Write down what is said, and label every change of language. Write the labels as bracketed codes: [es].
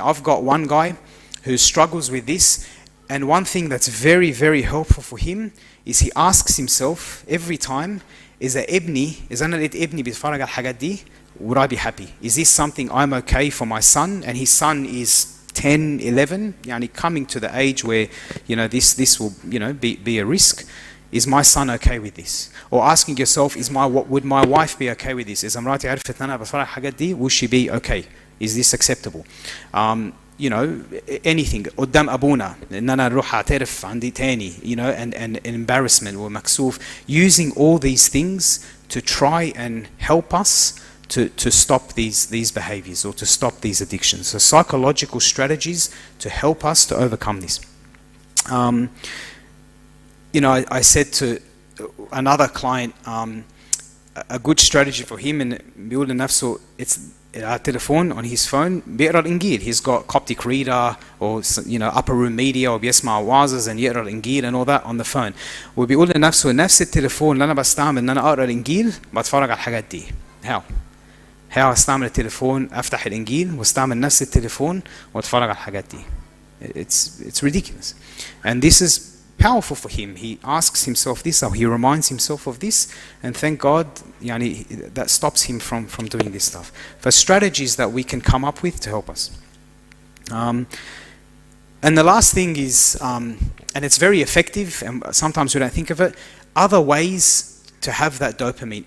[en] I've got one guy who struggles with this, and one thing that's very, very helpful for him is he asks himself every time, [ar] إذا أنا لقيت ابني بيتفرج على الحاجات دي, [en] would I be happy? Is this something I'm okay for my son? And his son is 10, 11, coming to the age where this will be a risk. Is my son okay with this? Or asking yourself, would my wife be okay with this? [ar] إذا مراتي عرفت أنا بتفرج على الحاجات دي, [en] will she be okay? Is this acceptable? Anything [ar] قدام أبونا إن أنا أروح أعترف عندي تاني, [en] and embarrassment or [ar] مكسوف, [en] using all these things to try and help us to stop these behaviors or to stop these addictions. So psychological strategies to help us to overcome this. I said to another client, a good strategy for him and [ar] بيقول لنفسه [en] it's [ar] على التليفون [en] on his phone [ar] بيقرا الإنجيل. [en] He's got Coptic reader or upper room media [ar] وبيسمع وعظز [en] and [ar] يقرا الإنجيل [en] and all that on the phone. [ar] وبيقول لنفسه نفس التليفون اللي أنا بستعمل إن أنا أقرا الإنجيل بتفرج على الحاجات دي. [en] How [ar] استعمل التليفون أفتح الإنجيل واستعمل نفس التليفون وأتفرج على الحاجات دي. [en] It's ridiculous. And this is powerful for him. He asks himself this, or he reminds himself of this, and thank God that stops him from doing this stuff. For strategies that we can come up with to help us. And the last thing is, and it's very effective, and sometimes we don't think of it, other ways to have that dopamine.